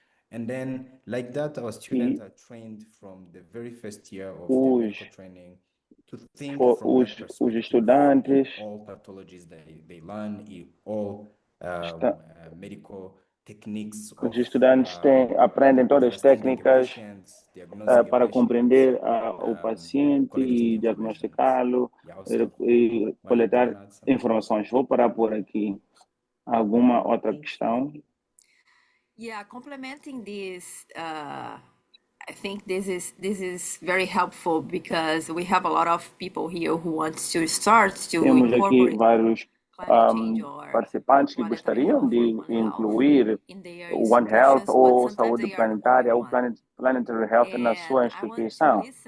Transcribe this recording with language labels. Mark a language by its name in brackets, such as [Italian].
[English] And then, like that, our students are trained from the very first year of their medical training to think from that perspective, [Portuguese] os estudantes, [English] all pathologies they learn, all medical techniques. [Portuguese] Os estudantes aprendem todas as técnicas para compreender o paciente e diagnosticá-lo e coletar informações. Vou parar por aqui. Alguma outra questão? [English] Yeah, complementing this, I think this is very helpful because we have a lot of people here who want to start to [Portuguese] Temos aqui vários participantes que gostariam de incluir o One Health ou saúde planetária ou Planetary Health na sua instituição.